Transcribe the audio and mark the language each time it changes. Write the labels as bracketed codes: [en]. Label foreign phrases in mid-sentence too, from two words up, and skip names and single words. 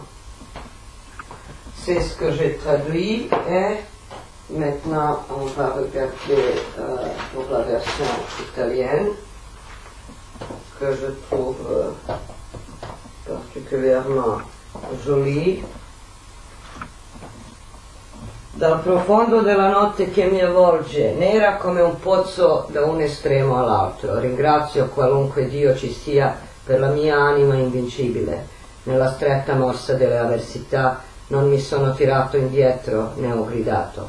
[fr] C'est ce que j'ai traduit et maintenant on va regarder pour la version italienne que je trouve particulièrement jolie. [it] Dal profondo della notte che mi avvolge, nera come un pozzo da un estremo all'altro, ringrazio qualunque Dio ci sia per la mia anima invincibile. Nella stretta morsa delle avversità non mi sono tirato indietro né ho gridato.